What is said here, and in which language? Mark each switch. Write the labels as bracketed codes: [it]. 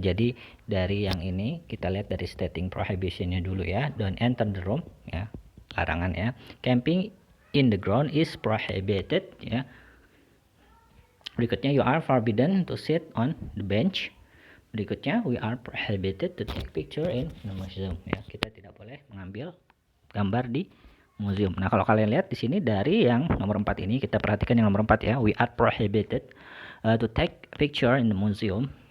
[id] Jadi dari yang ini kita lihat dari stating prohibition-nya dulu, ya. [en] Don't enter the room, ya, larangan, ya. Camping in the ground is prohibited, ya. [id] Berikutnya, [en] you are forbidden to sit on the bench. [id] Berikutnya, [en] we are prohibited to take picture in the museum, ya. [id] Kita tidak boleh mengambil gambar di museum. Nah, kalau kalian lihat di sini dari yang nomor 4 ini, kita perhatikan yang nomor 4, ya. [en] We are prohibited to take picture in the museum.